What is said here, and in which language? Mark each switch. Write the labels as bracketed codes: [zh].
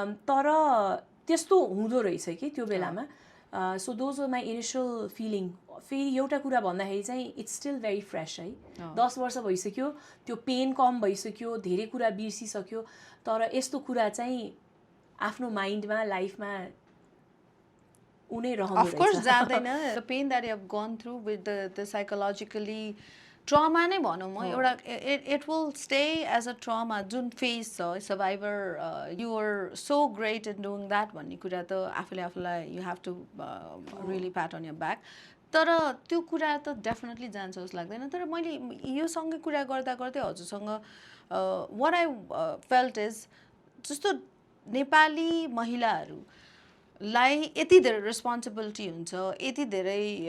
[ne] तर त्यस्तो हुँदो रहेछ कि त्यो बेलामा [en] so those were my initial feeling [ne] फेरि एउटा कुरा भन्दाखेरि चाहिँ [en] it's still very fresh [ne] है 10 वर्ष भइसक्यो त्यो पेन कम भइसक्यो धेरै कुरा बिर्सिसक्यो तर यस्तो कुरा चाहिँ आफ्नो माइन्डमा लाइफमा उनै रहँदो रहेछ [en] Of course [ne] जाँदैन [en] the pain that you have gone through with the psychologically [ne] trauma नै भनौँ म एउटा [en] it will stay as a trauma [ne] जुन फेज छ survivor [en] you're so great in doing that [ne] भन्ने कुरा त आफूलाई [en] you have to really pat on your back [ne] तर त्यो कुरा त डेफिनेटली जान्छ जस्तो लाग्दैन तर मैले योसँगै कुरा गर्दा गर्दै हजुरसँग [en] what I felt is [ne] जस्तो नेपाली महिलाहरूलाई यति धेरै रेस्पोन्सिबिलिटी हुन्छ यति धेरै